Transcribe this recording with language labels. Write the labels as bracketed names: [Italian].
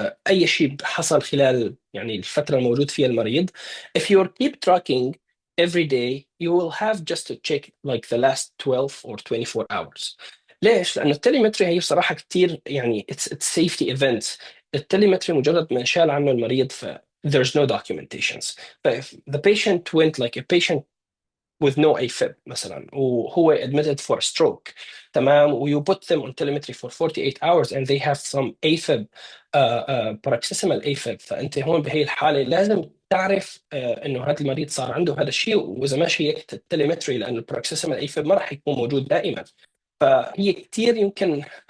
[Arabic] اي شيء حصل خلال يعني الفتره الموجود فيها المريض. [English] If you keep tracking every day you will have just to check like the last 12 or 24 hours. [Arabic] ليش؟ لأنه التليمتري هي صراحة كتير يعني [English] it's safety events. [Arabic] التليمتري مجرد ما شال عنه المريض [English] there's no documentations. But if the patient went like a patient with no AFib [Arabic] مثلا وهو [English] admitted for stroke [Arabic] تمام و [English] you put them on telemetry for 48 hours and they have some AFib paroxysmal AFib [Arabic] فأنت هون بهي الحالة لازم تعرف إنه هذا المريض صار عنده هذا الشيء وإذا ما شيكت التليمتري لأن البروكسيسمال AFib ما راح يكون موجود دائما فهي كثير يمكن